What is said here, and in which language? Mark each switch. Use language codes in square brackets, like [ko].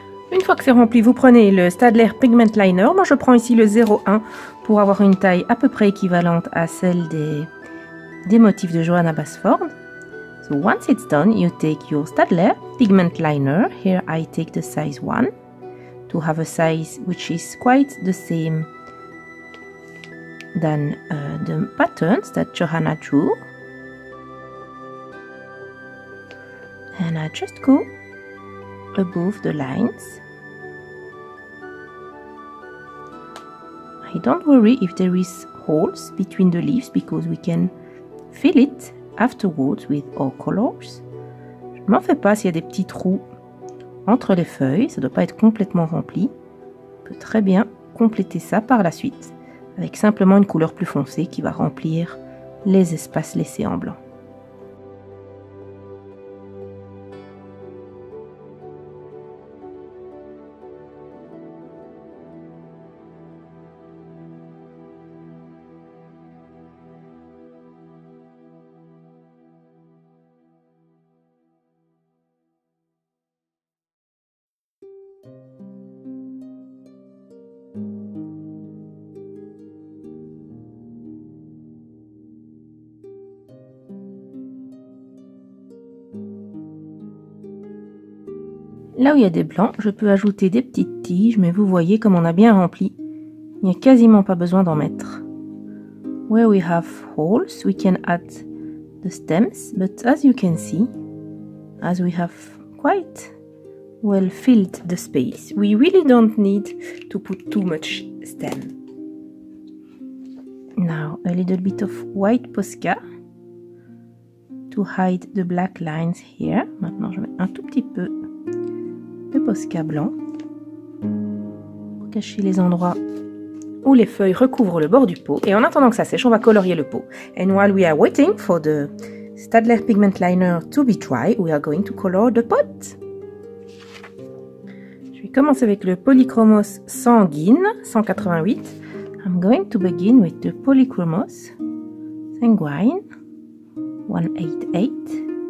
[fr] Une fois que c'est rempli, vous prenez le Staedtler Pigment Liner. Moi, je prends ici le 01 pour avoir une taille à peu près équivalente à celle des motifs de Johanna Basford. [en] So once it's done, you take your Staedtler Pigment Liner. Here I take the size 1 to have a size which is quite the same than the patterns that Johanna drew. And I just go above the lines. I don't worry if there is holes between the leaves because we can fill it afterwards with our colors. [fr] Je ne m'en fais pas s'il y a des petits trous entre les feuilles, ça ne doit pas être complètement rempli. On peut très bien compléter ça par la suite avec simplement une couleur plus foncée qui va remplir les espaces laissés en blanc. Là où il y a des blancs, je peux ajouter des petites tiges, mais vous voyez comme on a bien rempli. Il n'y a quasiment pas besoin d'en mettre. [en] Where we have holes, we can add the stems, but as you can see, as we have quite well filled the space, we really don't need to put too much stem. Now a little bit of white Posca to hide the black lines here. [fr] Maintenant je mets un tout petit peu de Posca blanc pour cacher les endroits où les feuilles recouvrent le bord du pot. Et en attendant que ça sèche, on va colorier le pot. [en] And while we are waiting for the Staedtler pigment liner to be dry, we are going to color the pot. [fr] Je vais commencer avec le Polychromos sanguine 188. [en] I'm going to begin with the Polychromos sanguine 188.